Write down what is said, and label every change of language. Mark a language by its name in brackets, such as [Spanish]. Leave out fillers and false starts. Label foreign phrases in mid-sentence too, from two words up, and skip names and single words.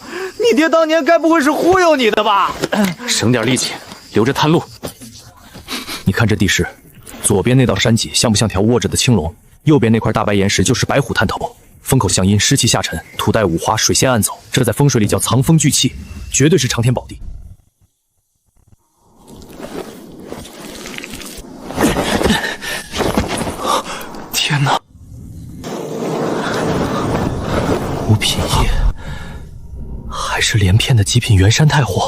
[Chinese] 你爹當年該不會是忽悠你的吧？省點力氣，留着探路。你看這地勢，左邊那道山脊像不像條臥着的青龍？右邊那塊大白岩石就是白虎探頭，風口向陰，濕氣下沉，土帶五花，水仙暗走，這在風水裡叫藏風聚氣，絕對是長天寶地。天哪！五品叶，还是连片的极品元山太货。